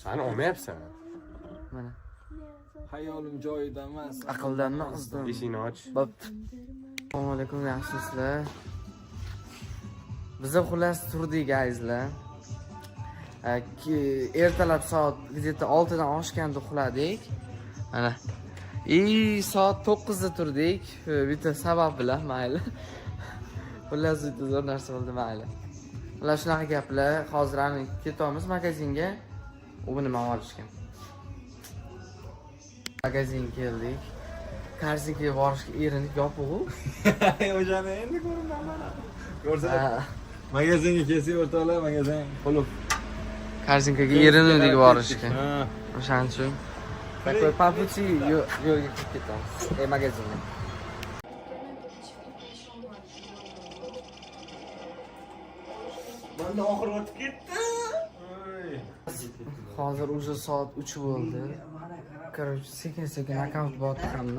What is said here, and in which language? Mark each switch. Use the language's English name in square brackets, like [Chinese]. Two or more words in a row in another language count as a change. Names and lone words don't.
[Uzbek] Ani olmayapsan. Mana. Hayolim joyida emas. Aqldanmi qizdim? Eshikni och. Bo'pti. Assalomu alaykum, yaxshisizlar? Biz xullas turdik azizlar. Ertalab soat где-то 6 dan oshganda uxladik. Mana. Soat 9 da turdik. Bitta sabab bilan mayli. Xullas zo'r narsa bo'ldi mayli. Ular shunaqa gaplar. Hozir ham ketamiz magazinga. U nima olishgan? Magazinga keldik. Karzinga borishga erinib yopiq-u. O'shani endi ko'raman mana. Ko'rsat. Magazinga kelsak o'rtoqlar, magazin qulub. Karzinkaga erinuvdik borishga. O'shaning uchun. [Russian] Такой по пути [Uzbek] yo'lga kirib ketamiz. Magazinga. Mana oxir o'tib ketdi. Hozir уже soat 3 bo'ldi. Короче, sekin-sekin akkaunt botganman.